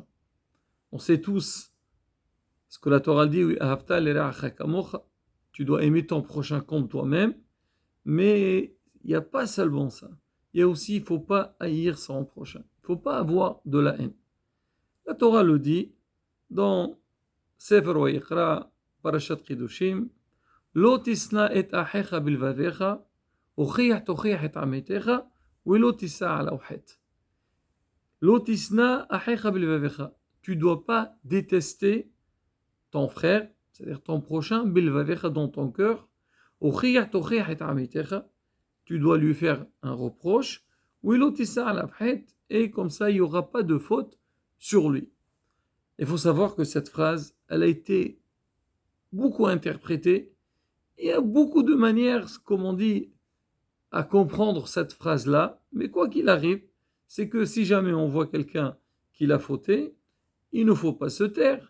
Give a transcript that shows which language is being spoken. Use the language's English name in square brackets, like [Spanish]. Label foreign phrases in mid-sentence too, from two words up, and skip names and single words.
[French] On sait tous ce que la Torah dit, tu dois aimer ton prochain comme toi-même, mais il n'y a pas seulement ça. Il y a aussi, il ne faut pas haïr son prochain. Il ne faut pas avoir de la haine. La Torah le dit dans Sefer Vayikra, Parashat Kedoshim, [Hebrew] לא תשנא את אחיך בלבבך, תוכיח את עמיתך, לא תשא עליו חטא. לא תשנא אחיך בלבבך. [French] Tu ne dois pas détester ton frère, c'est-à-dire ton prochain, bilvavecha dans ton cœur, [Hebrew] תוכיח את עמיתך. [French] Tu dois lui faire un reproche, [Hebrew] לא תשא עליו חטא, [French] et comme ça, il n'y aura pas de faute sur lui. Il faut savoir que cette phrase, elle a été beaucoup interprétée. Il y a beaucoup de manières, comme on dit, à comprendre cette phrase-là. Mais quoi qu'il arrive, c'est que si jamais on voit quelqu'un qui l'a fauté, il ne faut pas se taire.